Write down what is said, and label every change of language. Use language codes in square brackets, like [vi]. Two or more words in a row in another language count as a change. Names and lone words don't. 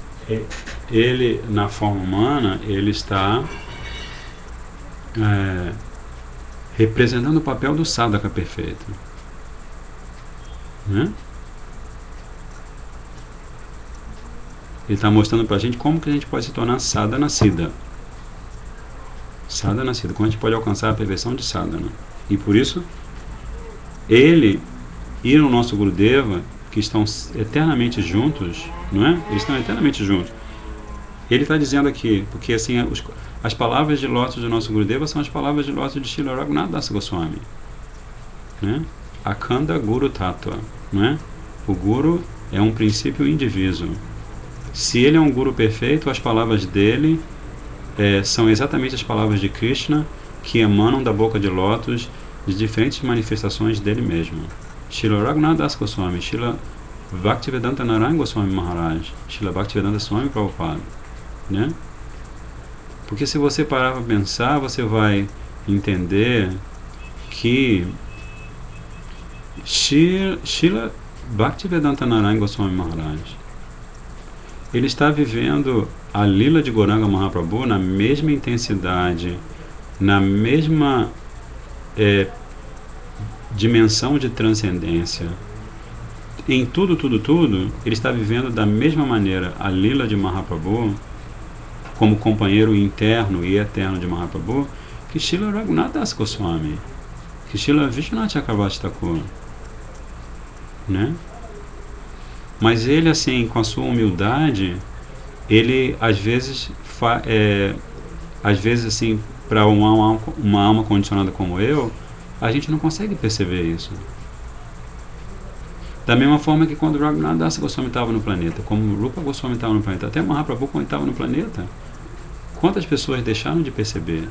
[pt] ele, na forma humana, ele está representando o papel do sadhaka perfeito, né? Ele está mostrando para a gente como que a gente pode se tornar [sa] साधन सिद्ध. साधन सिद्ध, [pt] como a gente pode alcançar a perfeição de sadhana. E por isso, ele e o nosso Gurudeva, que estão eternamente juntos, não é? Eles estão eternamente juntos. Ele está dizendo aqui, porque assim, as palavras de lótus do nosso Gurudeva são as palavras de lótus de Srila Raghunath Das Goswami, né? [sa] अखण्ड गुरु तत्त्व, [pt] não é? O Guru é um princípio indiviso. Se ele é um Guru perfeito, as palavras dele são exatamente as palavras de Krishna, que emanam da boca de lótus de diferentes manifestações dele mesmo. Srila Raghunath Das Goswami, Srila Bhaktivedanta Narayana Goswami Maharaj, Srila Bhaktivedanta Swami Prabhupada, né? Porque se você parar para pensar, você vai entender que Srila Bhaktivedanta Narayana Goswami Maharaj, ele está vivendo a Lila de Gauranga Mahaprabhu na mesma intensidade, na mesma dimensão de transcendência. Em tudo, ele está vivendo da mesma maneira a Lila de Mahaprabhu, como companheiro interno e eterno de Mahaprabhu, que Srila Raghunath Das Goswami, que Srila Vishwanath Chakravarti Thakur, né? Mas ele, assim, com a sua humildade, ele às vezes assim, para uma alma condicionada como eu, a gente não consegue perceber isso. Da mesma forma que quando Raghunath Das Goswami estava no planeta, como Rupa Goswami estava no planeta, até Mahaprabhu quando estava no planeta, quantas pessoas deixaram de perceber?